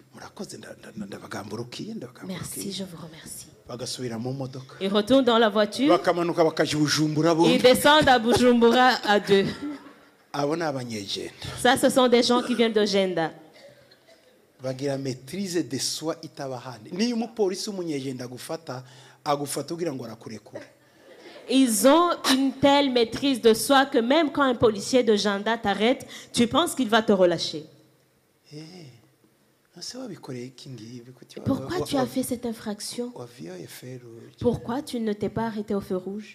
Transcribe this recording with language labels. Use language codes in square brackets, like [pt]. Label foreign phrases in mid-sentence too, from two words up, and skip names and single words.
[fr] Merci, je vous remercie. Ils retournent dans la voiture. Ils descendent à Bujumbura à deux. Ça, ce sont des gens qui viennent de Jenda. [rw] Bagira [fr] maîtrise de soi [rw] itabahane. Ni umupolisi umunyegenda gufata agufata ugira ngo arakurekura. [fr] Ils ont une telle maîtrise de soi que même quand un policier de Jenda t'arrête, tu penses qu'il va te relâcher. Pourquoi tu as fait cette infraction? Pourquoi tu ne t'es pas arrêté au feu rouge?